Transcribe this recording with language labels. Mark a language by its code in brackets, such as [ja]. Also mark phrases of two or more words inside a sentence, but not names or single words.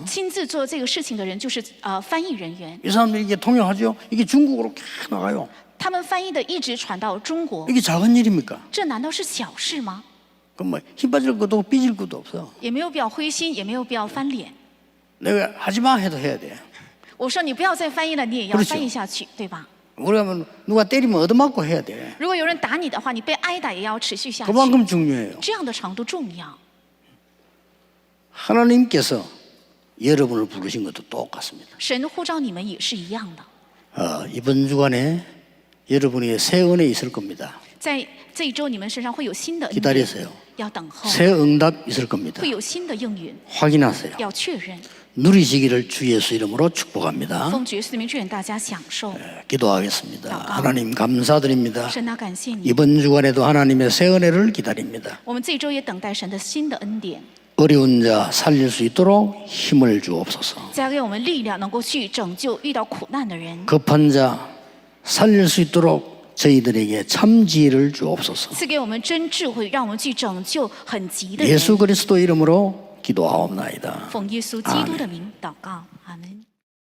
[zh] 亲自做这个事情的人就是翻译人员， [ko] 이 사람들이 이게 통역하죠. 이게 중국어로 계속 나가요. [zh] 他们翻译的一直传到中国， [ko] 이게 작은 일입니까? [zh] 这难道是小事吗？ [ko] 그럼 뭐 힘 빠질 것도 없고 삐질 것도 없어. [zh] 也没有必要灰心，也没有必要翻脸。 [ko] 내가 하지마 해도 해야 돼. [zh] 我说你不要再翻译了，你也要 [ko] 그렇죠 [zh] 翻译下去，对吧？ [ko] 우리가 뭐 누가 때리면 얻어맞고 해야 돼. [zh] 如果有人打你的话，你被挨打也要持续下去， [ko] 그만큼 중요해요. [zh] 这样的程度重要。 [ko] 하나님께서 여러분을 부르신 것도 똑같습니다. [zh] 神呼召你们也是一样的， [ko] 이번 주간에 여러분의 새 은혜 있을 겁니다. [zh] 在这一周你们身上会有新的恩典， [ko] 기다리세요. [zh] 要等候， [ko] 새 응답 있을 겁니다. [zh] 会有新的应允， [ko] 확인하세요. [zh] 要确认。 [ko] 누리시기를 주 예수 이름으로 축복합니다. [zh] 奉爵士的名祝愿大家享受。 [ko] 기도하겠습니다. 하나님 감사드립니다. [zh] 神啊，感谢你， [ko] 이번 주간에도 하나님의 새 은혜를 기다립니다. [zh] 我们这一周也等待神的新的恩典， [ko] 어려운 자 살릴 수 있도록 힘을 주옵소서. [zh] 加给我们力量，能够去拯救遇到苦难的人， [ko] 급한 자 살릴 수 있도록 저희들에게 참 지혜를 주옵소서. [zh] 赐给我们真智慧，让我们去拯救很急的人。 [ko] 예수 그리스도 이름으로 기도하옵나이다. [zh] 奉耶稣基督的名祷告，阿门。